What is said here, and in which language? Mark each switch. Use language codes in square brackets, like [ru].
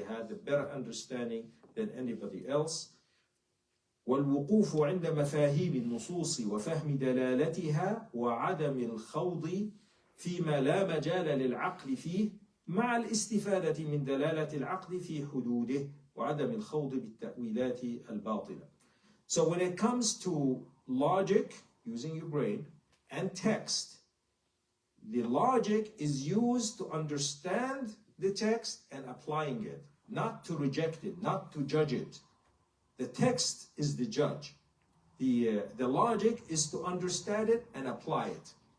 [en] They had a better understanding than anybody else. [ar] والوقوف عند مفاهيم النصوص وفهم دلالتها وعدم الخوض فيما لا مجال للعقل فيه مع الاستفادة من دلالة العقل في حدوده وعدم الخوض بالتأويلات الباطلة. [en] So when it comes to logic, using your brain, and text, the logic is used to understand the text and applying it, not to reject it, not to judge it. The text is the judge. The logic is to understand it and apply it.